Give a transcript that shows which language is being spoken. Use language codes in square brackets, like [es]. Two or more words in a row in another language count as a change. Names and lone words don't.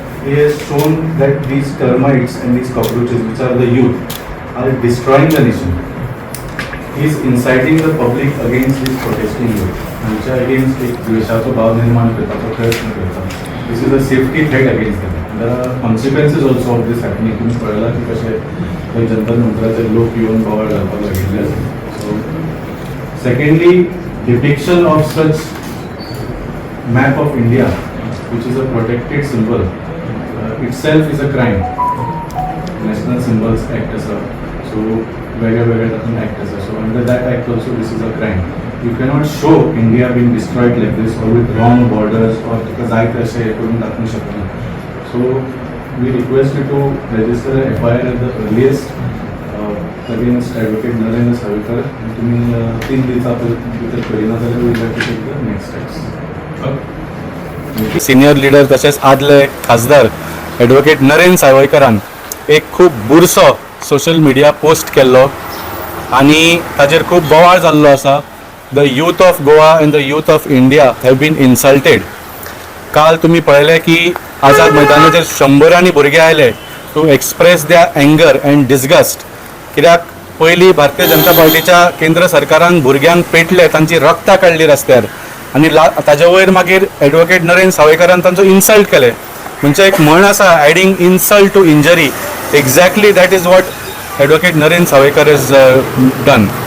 [en] he has shown that these termites and these cockroaches, which are the youth, are destroying the nation. He is inciting the public against this protesting youth. [kok] आमच्या अगेन्स्ट एक द्वेषाचो भाव निर्माण करपाचो प्रयत्न करता. [en] This is a safety threat against them. There are consequences also of this happening. [kok] तुम्ही कळला की कशे जंतर मंतराचे लोक येऊन बोवाळ घालपाक लागिल्ले आसा. [en] So secondly, depiction of such map of India, which is a protected symbol, itself is a crime. National Symbols Act as a, so वेगळ्या act as a, so under that act also this is a crime. You cannot show India being destroyed like this or with wrong borders or because I say [kok] करून दाखवू शकना. [en] So we request you to register a FIR at the earliest against Advocate Narendra Savikar. [kok] तुम्ही 3 दिवसांभितर करिना जाल्यार [en] we will take the next steps. [kok] सिनियर लीडर तसेच आदले खासदार ॲडव्होकेट नरेंद्र सावयकरान एक खूब बुरसो सोशल मिडिया पोस्ट केल्लो आनी ताजेर खूब बोवाळ जाल्लो आसा. [en] the youth of Goa and the youth of India have been insulted. [kok] काल तुमी पळयलें की आझाद मैदानाचेर 100 भुरगे आयले [en] to express their anger and disgust. [kok] कित्याक पयलीं भारतीय जनता पार्टीच्या केंद्र सरकारान भुरग्यांक पेटले, तांची रक्तां काडली रस्त्यार आनी ताजे वयर मागीर ॲडव्होकेट नरेंद्र सावयकरान तांचो इन्सल्ट केले. म्हणजे एक म्हण आसा, [en] adding insult to injury. Exactly that is what Advocate Narendra Savaikar is done.